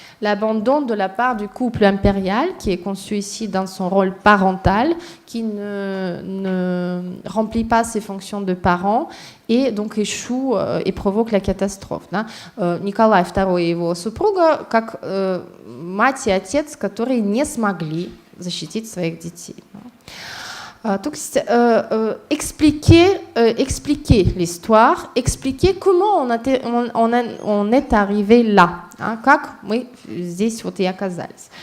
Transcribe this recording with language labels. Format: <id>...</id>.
<fr>L'abandon de la part du couple impérial, qui est conçu ici dans son rôle parental, qui ne remplit pas ses fonctions de parent et donc échoue et provoque la catastrophe.</fr> <ru>Да? Николай II и его супруга как мать и отец, которые не смогли защитить своих детей.</ru> <fr>Donc, expliquer l'histoire, expliquer comment on est arrivé là,</fr> <ru>как мы здесь вот и оказались.</ru>